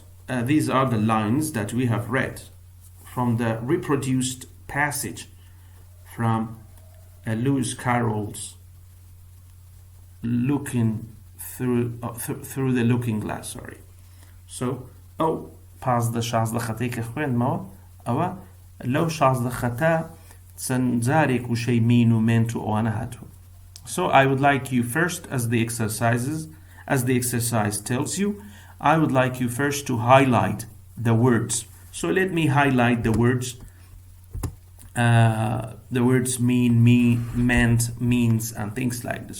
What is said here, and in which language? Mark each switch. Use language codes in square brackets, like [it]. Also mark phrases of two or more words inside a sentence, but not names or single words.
[en] These are the lines that we have read from the reproduced passage from Lewis Carroll's Looking through the Looking Glass. Sorry. So, past the [ckb] شازدە خەتەی کە خوێندمەوە ئەوە لەو شازدە خەتە چەند جارێک وشەی مین و مێنت و ئەوانە هاتووە. [en] So I would like you first, as the exercise tells you, I would like you first to highlight the words. So let me highlight the words. The words mean, meant, means, and things like this.